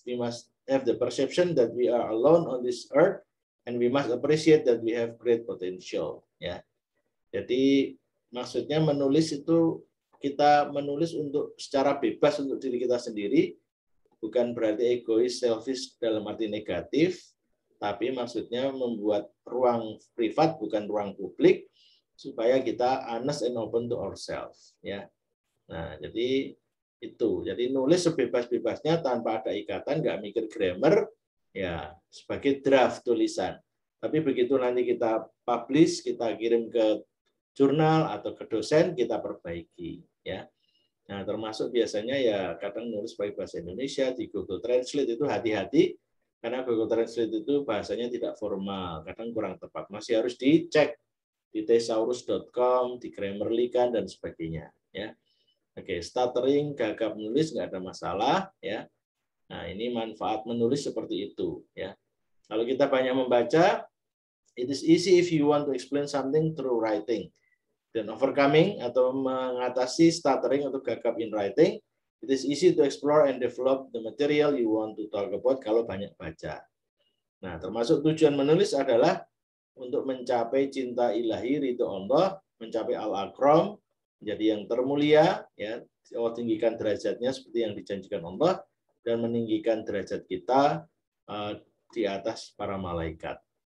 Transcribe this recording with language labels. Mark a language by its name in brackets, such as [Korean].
[English] We must have the perception that we are alone on this earth and we must appreciate that we have great potential, ya. [Indonesian] Jadi maksudnya menulis itu kita menulis untuk secara bebas untuk diri kita sendiri. Bukan berarti egois, selfish dalam arti negatif, tapi maksudnya membuat ruang privat, bukan ruang publik, supaya kita [English] honest and open to ourselves, [Indonesian] ya. Nah, jadi itu. Jadi nulis sebebas-bebasnya tanpa ada ikatan, nggak mikir grammar, ya, sebagai draft tulisan. Tapi begitu nanti kita publish, kita kirim ke jurnal atau ke dosen, kita perbaiki, ya. Nah, termasuk biasanya ya kadang nulis pakai bahasa Indonesia di Google Translate itu hati-hati karena Google Translate itu bahasanya tidak formal, kadang kurang tepat. Masih harus dicek di thesaurus.com, di Grammarly-kan dan sebagainya, ya. Oke, stuttering, gagap menulis nggak ada masalah, ya. Nah, ini manfaat menulis seperti itu, ya. Kalau kita banyak membaca, [English] it is easy if you want to explain something through writing. Dan overcoming [Indonesian] atau mengatasi [English] stuttering [Indonesian] atau gagap [English] in writing, it is easy to explore and develop the material you want to talk about [Indonesian] kalau banyak baca. Nah, termasuk tujuan menulis adalah untuk mencapai cinta ilahi, ridho Allah, mencapai al-akram, menjadi yang termulia, ya, Allah tinggikan derajatnya seperti yang dijanjikan Allah, dan meninggikan derajat kita di atas para malaikat.